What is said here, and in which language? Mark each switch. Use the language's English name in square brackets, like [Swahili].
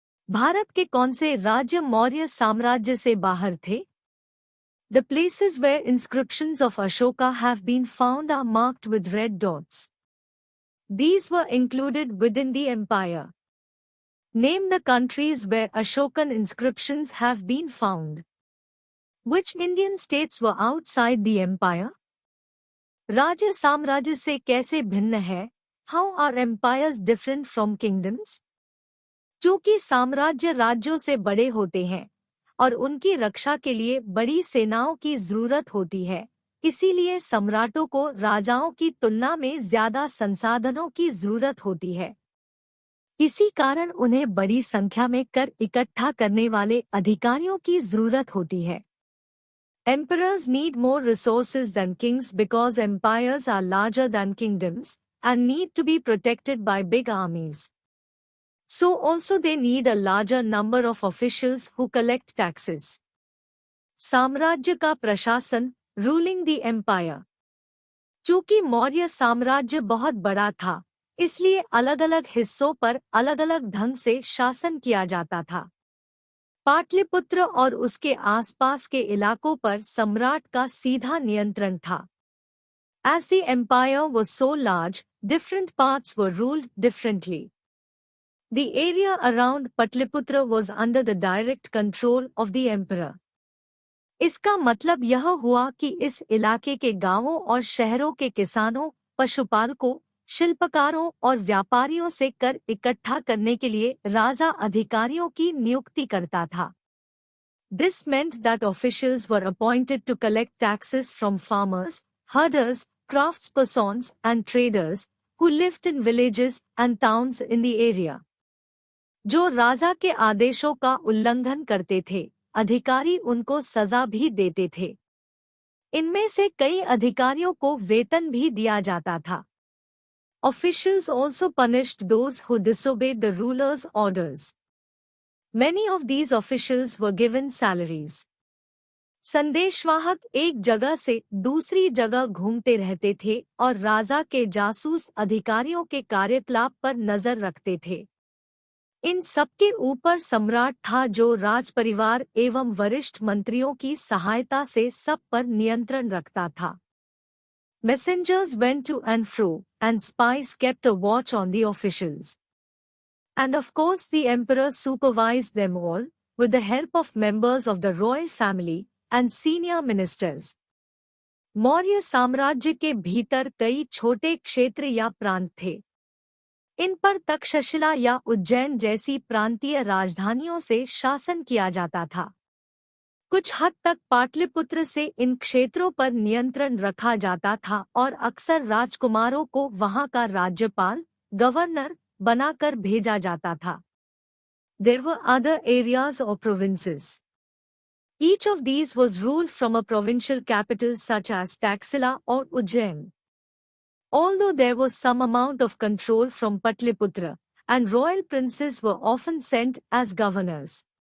[Hindi] भारत के कौन से राज्य मौर्य साम्राज्य से बाहर थे? [English] The places where inscriptions of Ashoka have been found are marked with red dots. These were included within the empire. Name the countries where Ashokan inscriptions have been found. Which Indian states were outside the empire? [Hindi] राज्य साम्राज्य से कैसे भिन्न है? [English] How are empires different from kingdoms? [Hindi] चूंकि साम्राज्य राज्यों से बड़े होते हैं और उनकी रक्षा के लिए बड़ी सेनाओं की जरूरत होती है, इसीलिए सम्राटों को राजाओं की तुलना में ज्यादा संसाधनों की जरूरत होती है। इसी कारण उन्हें बड़ी संख्या में कर इकट्ठा करने वाले अधिकारियों की जरूरत होती है। [English] Emperors need more resources than kings because empires are larger than kingdoms and need to be protected by big armies. So also they need a larger number of officials who collect taxes. [Hindi] साम्राज्य का प्रशासन, [English] Ruling the empire. [Hindi] चूंकि मौर्य साम्राज्य बहुत बड़ा था, इसलिए अलग अलग हिस्सों पर अलग अलग ढंग से शासन किया जाता था। पाटलिपुत्र और उसके आसपास के इलाकों पर सम्राट का सीधा नियंत्रण था। [English] As the empire was so large, different parts were ruled differently. The area around Patliputra was under the direct control of the emperor. [Hindi] इसका मतलब यह हुआ कि इस इलाके के गांवों और शहरों के किसानों, पशुपालकों, शिल्पकारों और व्यापारियों से कर इकट्ठा करने के लिए राजा अधिकारियों की नियुक्ति करता था। [English] This meant that officials were appointed to collect taxes from farmers, herders, craftspersons and traders who lived in villages and towns in the area. [Hindi] जो राजा के आदेशों का उल्लंघन करते थे, अधिकारी उनको सजा भी देते थे। इनमें से कई अधिकारियों को वेतन भी दिया जाता था। [English] Officials also punished those who disobeyed the ruler's orders. Many of these officials were given salaries. [Hindi] संदेशवाहक एक जगह से दूसरी जगह घूमते रहते थे और राजा के जासूस अधिकारियों के कार्यकलाप पर नजर रखते थे। इन सबके ऊपर सम्राट था जो राजपरिवार एवं वरिष्ठ मंत्रियों की सहायता से सब पर नियंत्रण रखता था। [English] Messengers went to and fro, and spies kept a watch on the officials. And of course the emperor supervised them all, with the help of members of the royal family and senior ministers. [Hindi] Maurya साम्राज्य के भीतर कई छोटे क्षेत्र या प्रांत थे। इन पर तक्षशिला या उज्जैन जैसी प्रांतीय राजधानियों से शासन किया जाता था। कुछ हद तक पाटलिपुत्र से इन क्षेत्रों पर नियंत्रण रखा जाता था और अक्सर राजकुमारों को वहां का राज्यपाल, गवर्नर बनाकर भेजा जाता था। [English] There were other areas or provinces. Each of these was ruled from a provincial capital such as Taxila or Ujjain. Although there was some amount of control from Patliputra, and royal princes were often sent as governors.